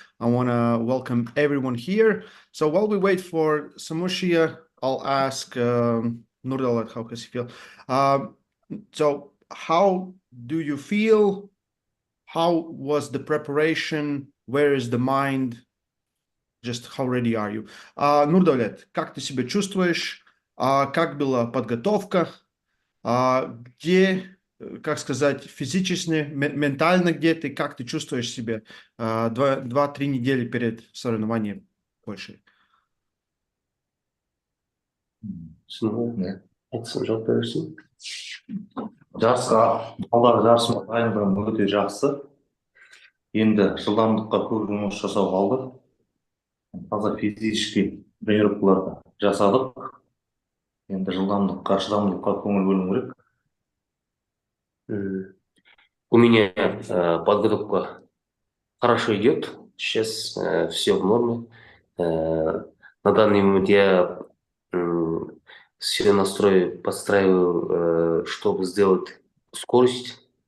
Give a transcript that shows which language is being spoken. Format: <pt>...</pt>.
<en>I want to welcome everyone here. So while we wait for Samushia, I'll ask Nurdaulet, how does he feel? So how do you feel? How was the preparation? Where is the mind? Just how ready are you?</en> <ru>Nurdaulet, как ты себя чувствуешь? Как была подготовка? Где, как сказать, физически, ментально где ты, как ты чувствуешь себя 2-3 недели перед соревнованием больше?</ru> <kk>түсінбедім айтсын жауап бересің. Жарысқа алдағы жарысыма дайындығым өте жақсы. Енді жылдамдыққа көп жұмыс жасау қалды. Таза физический тренировкаларды жасадық. Енді жылдамдыққа, шыдамдылыққа көңіл бөлу керек.</kk> <ru>У меня подготовка хорошо идет. Сейчас все в норме. На данный момент я все настрои подстраиваю, чтобы сделать скорость.</ru>